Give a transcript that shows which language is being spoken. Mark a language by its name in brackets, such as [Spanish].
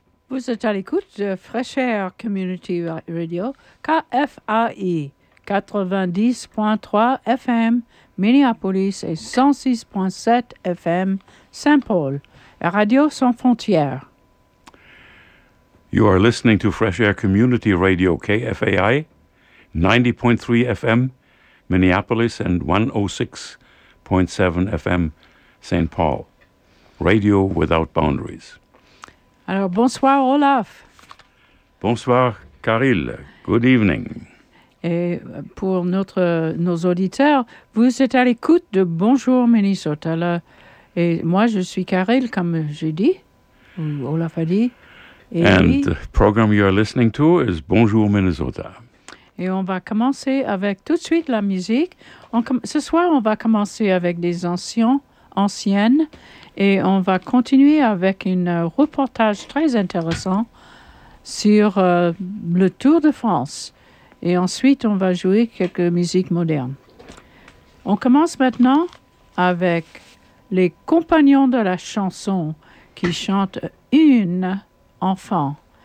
[French] Vous êtes à l'écoute de Fresh Air Community Radio, KFAI, 90.3 FM, Minneapolis et 106.7 FM, Saint-Paul, Radio Sans Frontières. [English] You are listening to Fresh Air Community Radio, KFAI, 90.3 FM, Minneapolis, and 106.7 FM, St. Paul. Radio without boundaries. [French] Alors, bonsoir, Olaf. Bonsoir, Caril. [English] Good evening. [French] Et pour nos auditeurs, vous êtes à l'écoute de Bonjour, Minnesota. Et moi, je suis Caril, comme j'ai dit, Olaf a dit. [English] And the program you are listening to is Bonjour Minnesota. [French] Et on va commencer avec tout de suite la musique. Ce soir, on va commencer avec des anciennes. Et on va continuer avec un reportage très intéressant sur le Tour de France. Et ensuite, on va jouer quelques musiques modernes. On commence maintenant avec les compagnons de la chanson qui chantent une enfant.